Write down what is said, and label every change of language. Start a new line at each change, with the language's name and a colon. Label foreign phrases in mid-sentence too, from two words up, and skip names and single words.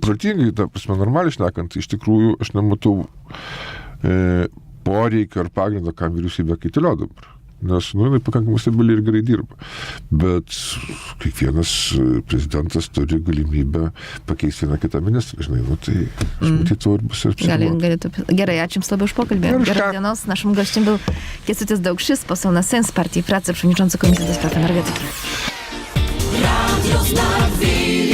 Lithuanian: Protingai, ta prasme, normaliai šnekant, tai iš tikrųjų aš nematau poreikio ar pagrindo, kam vyriausybė kaitilio dabar. Nes, jinai pakankamai stabiliai ir gerai dirba. Bet kiekvienas prezidentas turi galimybę pakeisti vieną kitą ministrą, žinai, tai aš matyt, to ir bus ir psichologai. Gerai, ačiū Jums labai už pokalbį. Geros dienos.
Polish: Naszym gościem był Kęstutis Daukšis, poseł na Sens Partii Pracy, przewodniczący Komisji do Spraw Energetyki.